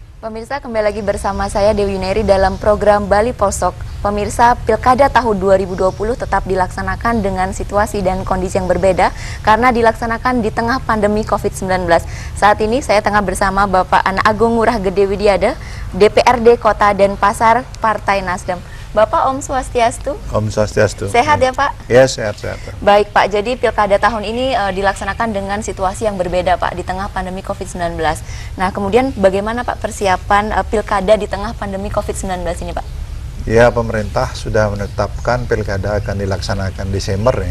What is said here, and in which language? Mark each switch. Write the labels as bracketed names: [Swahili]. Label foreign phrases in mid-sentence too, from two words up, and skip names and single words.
[Indonesian] Pemirsa, kembali lagi bersama saya Dewi Yuneri dalam program Bali Posok. Pemirsa, Pilkada tahun 2020 tetap dilaksanakan dengan situasi dan kondisi yang berbeda karena dilaksanakan di tengah pandemi COVID-19. Saat ini saya tengah bersama Bapak Ana Agung Ngurah Gede Widiada, DPRD Kota Denpasar, Partai Nasdem. Bapak, [Balinese] Om Swastiastu. Om Swastiastu. [Indonesian] Sehat ya Pak? Ya, sehat-sehat. Baik Pak, jadi Pilkada tahun ini dilaksanakan dengan situasi yang berbeda Pak, di tengah pandemi COVID-19. Nah, kemudian bagaimana Pak persiapan Pilkada di tengah pandemi COVID-19 ini Pak? Ya, pemerintah sudah menetapkan Pilkada akan dilaksanakan Desember ya.